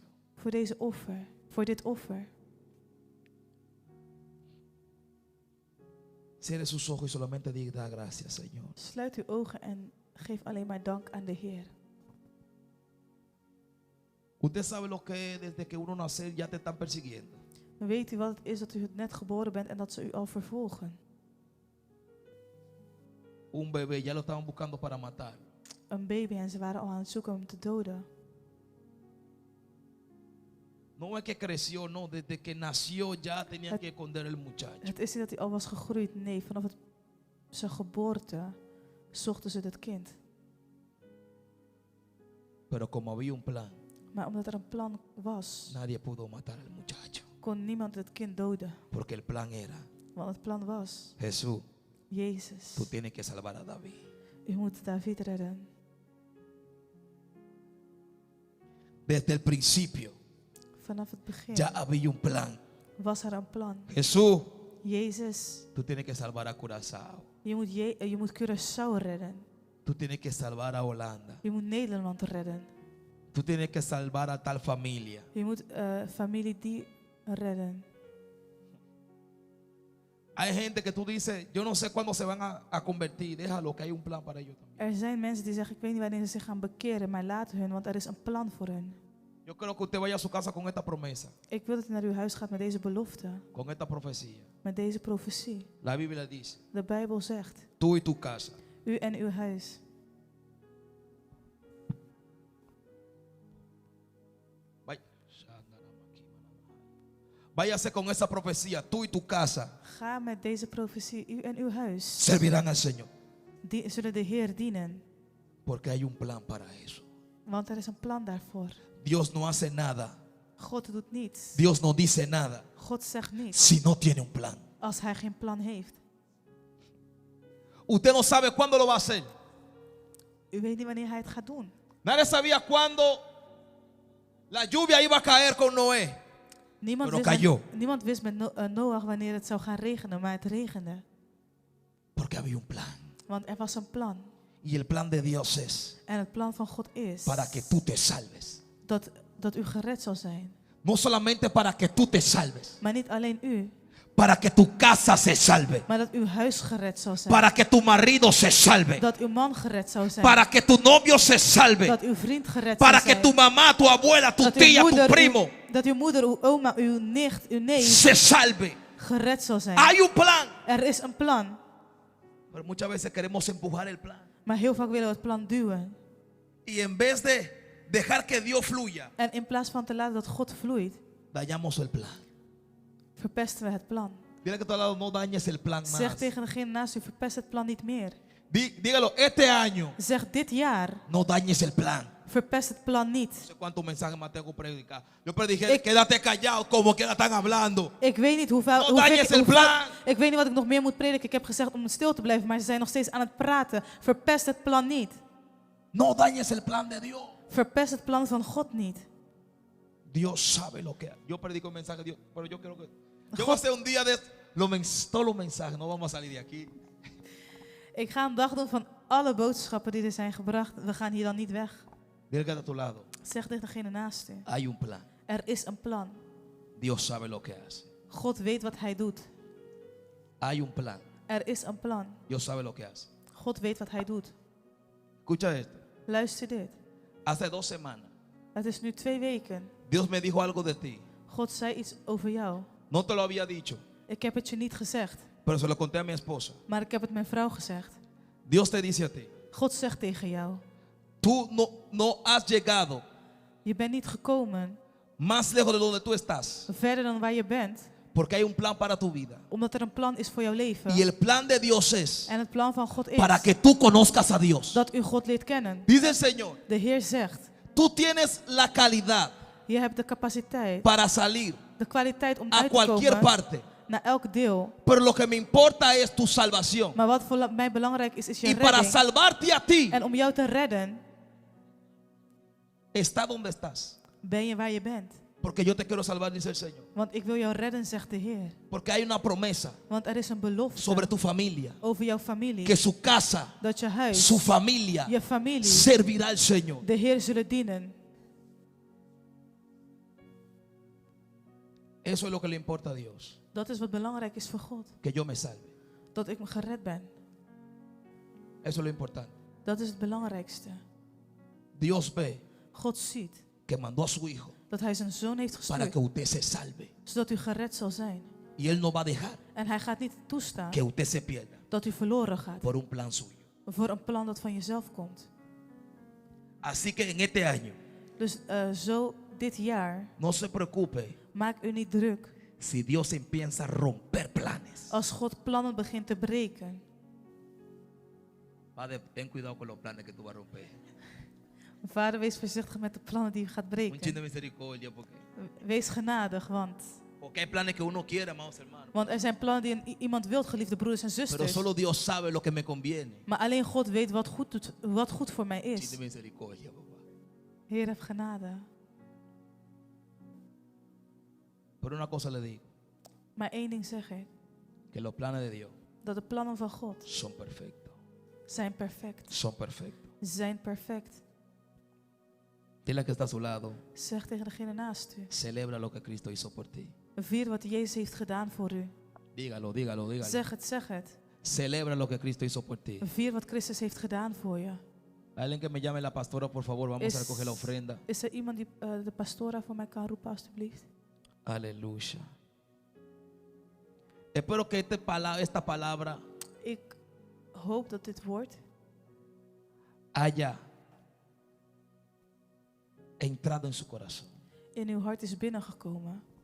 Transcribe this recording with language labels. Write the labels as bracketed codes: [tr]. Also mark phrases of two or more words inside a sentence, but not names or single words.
[nl] voor deze offer. Voor dit offer. [es] Cierre sus ojos y solamente diga gracias, Señor. [nl] Sluit uw ogen en geef alleen maar dank aan de Heer. [es] Usted sabe lo que es desde que uno nace ya te están persiguiendo. [nl] Weet u wat het is dat u net geboren bent en dat ze u al vervolgen? [es] Un bebé ya lo estaban buscando para matar. [nl] Een baby en ze waren al aan het zoeken om te doden. [es] No es que creció, no, desde que nació ya tenían que esconder el muchacho. [nl] Het is niet dat hij al was gegroeid. Nee, vanaf zijn geboorte zochten ze het kind. [es] Pero como había un plan, [nl] Maar omdat er een plan was, [es] nadie pudo matar al muchacho. [nl] kon niemand het kind doden. [es] Porque el plan era, [nl] Want het plan was, [es] Jesús, [nl] Jezus, [es] tú tienes que salvar a David. [nl] u moet David redden. [es] Desde el principio [nl] Vanaf het begin [es] ya había un plan. [nl] was er een plan. [es] Jesús, [nl] Jezus, [es] tú tienes que salvar a Curazao. [nl] je moet Curaçao redden. [es] Tú tienes que salvar a Holanda. [nl] Je moet Nederland redden. [es] Tú tienes que salvar a tal familia. [nl] Je moet familie die redden. [es] Hay gente que tú dices, yo no sé cuándo se van a convertir. Déjalo, que hay un plan para ellos también. [nl] Er zijn mensen die zeggen, ik weet niet wanneer ze zich gaan bekeren, maar laat hun, want er is een plan voor hun. [es] Yo creo que usted vaya a su casa con esta promesa, [nl] Ik wil dat u naar uw huis gaat met deze belofte, [es] con esta profecía. [nl] met deze profetie. [es] La Biblia dice, [nl] De Bijbel zegt, [es] tú y tu casa. [nl] u en uw huis. [es] Váyase con esa profecía, tú y tu casa [nl] Ga met deze profetie, u en uw huis. [es] servirán al Señor. [nl] Zullen de Heer dienen, [es] Porque hay un plan para eso. [nl] want er is een plan daarvoor. [es] Dios no hace nada. [nl] God doet niets. [es] Dios no dice nada [nl] God zegt niets [es] si no tiene un plan. [nl] als hij geen plan heeft. [es] Usted no sabe cuándo lo va a hacer. [nl] U weet niet wanneer hij het gaat doen. [es] Nadie sabía cuándo la lluvia iba a caer con Noé. [nl] Niemand wist met Noach wanneer het zou gaan regenen, maar het regende. [es] Porque había un plan. [nl] Want er was een plan. [es] Y el plan de Dios es [nl] En het plan van God is [es] para que tú te salves. [nl] dat u gered zal zijn. [es] No solamente para que tú te salves. [nl] Maar niet alleen u, [es] Para que tu casa se salve. [nl] maar dat uw huis gered zal zijn. [es] Para que tu marido se salve. [nl] Dat uw man gered zou zijn. [es] Para que tu novio se salve. [nl] Dat uw vriend gered [es] Para [nl] zou [es] que [nl] zijn. [es] tu mamá, tu abuela, tu tía, tu primo [nl] Dat uw moeder, uw oma, uw nicht, uw neef [es] se salve. [nl] gered zal zijn. [es] Hay un plan. [nl] Er is een plan. [es] Pero muchas veces queremos empujar el plan. [nl] Maar heel vaak willen we het plan duwen. [es] Y en vez de dejar que Dios fluya, [nl] En in plaats van te laten dat God vloeit, [es] dañamos el plan. [nl] verpesten we het plan. [es] Dile que a tu lado, no dañes el plan más. [nl] Zeg tegen degene naast u, verpest het plan niet meer. [es] Dígalo, este año [nl] Zeg dit jaar, [es] no dañes el plan. [nl] Verpest het plan [es] No [nl] niet. [es] sé cuántos mensajes más tengo que predicar. Yo prediqué, quédate callado, como que la están hablando. [nl] Ik weet niet hoeveel, [es] No dañes el plan. [nl] ik weet niet wat ik nog meer moet prediken. Ik heb gezegd om stil te blijven, maar ze zijn nog steeds aan het praten. Verpest het plan niet. [es] No dañes el plan de Dios. [nl] Verpest het plan van God niet. [es] Dios sabe lo que hay. Yo predico el mensaje de Dios, pero yo quiero que... Yo [nl] God- [es] voy a hacer un día de todos los mensajes, no vamos a salir de aquí. [nl] Ik ga een dag doen van alle boodschappen die er zijn gebracht. We gaan hier dan niet weg. [es] Dile que está a tu lado. [nl] Zeg tegen degene naast u. [es] Hay un plan. [nl] Er is een plan. [es] Dios sabe lo que hace. [nl] God weet wat hij doet. [es] Hay un plan. [nl] Er is een plan. [es] Dios sabe lo que hace. [nl] God weet wat hij doet. [es] Escucha esto. [nl] Luister dit. [es] Hace 2 semanas, [nl] Het is nu 2 weken. [es] Dios me dijo algo de ti. [nl] God zei iets over jou. [es] No te lo había dicho, [nl] Ik heb het je niet gezegd, [es] pero se lo conté a mi esposa. [nl] maar ik heb het mijn vrouw gezegd. [es] Dios te dice a ti, [nl] God zegt tegen jou, [es] tú no has llegado [nl] je bent niet gekomen [es] más lejos de donde tú estás, [nl] verder dan waar je bent, [es] porque hay un plan para tu vida. [nl] omdat er een plan is voor jouw leven. [es] Y el plan de Dios es [nl] En het plan van God is [es] para que tú conozcas a Dios. [nl] dat u God leert kennen. [es] Dice el Señor, [nl] De Heer zegt, [es] tú tienes la calidad [nl] je hebt de capaciteit, [es] para salir [nl] de kwaliteit om [es] a [nl] uit te [es] cualquier [nl] komen [es] parte, [nl] naar elk deel. [es] pero lo que me importa es tu salvación. [nl] Maar wat voor mij belangrijk is je [es] Y para [nl] redding. [es] salvarte a ti, [nl] En om jou te redden, [es] está donde estás. [nl] ben je waar je bent. [es] Porque yo te quiero salvar, dice el Señor. [nl] Want ik wil jou redden, zegt de Heer. [es] Porque hay una promesa [nl] Want er is een belofte [es] sobre tu familia. [nl] over jouw familie. [es] Que su casa, [nl] Dat je huis, [es] su familia, [nl] je familie, [es] servirá al Señor. [nl] de Heer zullen dienen. [es] Eso es lo que le importa a Dios. [nl] Dat is wat belangrijk is voor God. [es] Que yo me salve. [nl] Dat ik gered ben. [es] Eso es lo importante. [nl] Dat is het belangrijkste. [es] Dios ve [nl] God ziet [es] que mandó a su hijo [nl] dat hij zijn zoon heeft [es] para [nl] gestuurd, [es] que usted se salve. [nl] zodat u gered zal zijn. [es] Y Él no va a dejar [nl] En hij gaat niet toestaan [es] que usted se pierda [nl] dat u verloren gaat [es] por un plan suyo. [nl] voor een plan dat van jezelf komt. [es] Así que en este año, [nl] Dus zo dit jaar, [es] no se preocupe [nl] maak u niet druk [es] si Dios empieza a romper planes. [nl] als God plannen begint te breken. [es] Padre, ten cuidado con los planes que tú vas a romper. [nl] Vader, wees voorzichtig met de plannen die u gaat [es] Un chin de [nl] breken. [es] misericordia, [nl] Wees genadig, [es] porque hay planes que uno quiere, amados hermanos. [nl] want er zijn plannen die iemand wilt, geliefde broeders en [es] Pero [nl] zusters. [es] solo Dios sabe lo que me conviene. [nl] Maar alleen God weet wat goed voor mij [es] Un chin [nl] is. [es] de misericordia, papá. [nl] Heer, heb genade. [es] Pero una cosa le digo, [nl] Maar één ding zeg ik. [es] que los planes de Dios [nl] Dat de plannen van God [es] son perfectos. [nl] zijn perfect. [es] Son perfectos. [nl] Zijn perfect. [es] Dile que está a su lado, [nl] Zeg tegen degene naast u. [es] celebra lo que Cristo hizo por ti. [nl] Vier wat Jezus heeft gedaan voor u. [es] Dígalo, dígalo, dígalo. [nl] Zeg het, zeg het. [es] Celebra lo que Cristo hizo por ti. [nl] Vier wat Christus heeft gedaan voor je. [es] Alguien que me llame la pastora, por favor, vamos a recoger la ofrenda. [nl] Is er iemand die de pastora voor mij kan roepen, alstublieft? [es] Aleluya. Espero que esta palabra [nl] Ik hoop dat dit woord [es] haya entrado en su corazón. [nl] in uw hart is binnengekomen.